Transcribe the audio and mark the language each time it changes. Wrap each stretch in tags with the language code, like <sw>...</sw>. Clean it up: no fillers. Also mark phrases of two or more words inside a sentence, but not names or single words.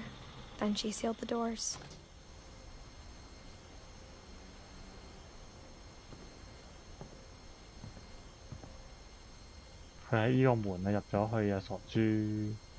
<en>Then she sealed the doors.</en> <yue>佢喺呢個門啊入咗去啊，傻豬！</yue>